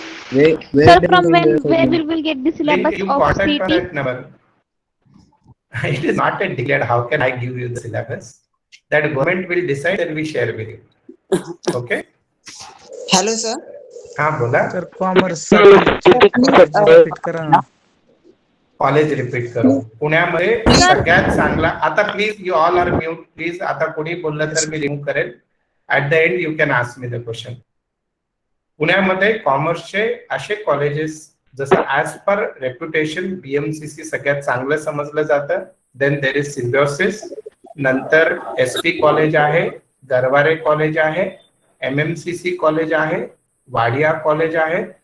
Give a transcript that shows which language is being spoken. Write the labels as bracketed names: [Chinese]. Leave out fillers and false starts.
[English] Sir, from where will we get the syllabus you of contact CT? that number. It is not yet declared. How can I give you the syllabus? That government will decide and we share with you. Okay. Hello sir. [Marathi] हाँ बोला. Sir commerce साठीचे college repeat करा ना. College repeat करू. पुण्यामध्ये सगळ्यात चांगला, आता [English] Please you all are mute please. [Marathi] आता कोणी बोललं तर मी रिमूव्ह करेल. [English] At the end you can ask me the question. [Marathi] पुण्यामध्ये कॉमर्सचे असे कॉलेजेस जसं ऍज पर रेप्युटेशन BMCC सगळ्यात चांगलं समजलं जातं. [English] then there is [Marathi] सिम्बियोसिस, नंतर SP कॉलेज आहे, गरवारे कॉलेज आहे, MMCC कॉलेज आहे, वाडिया कॉलेज आहे.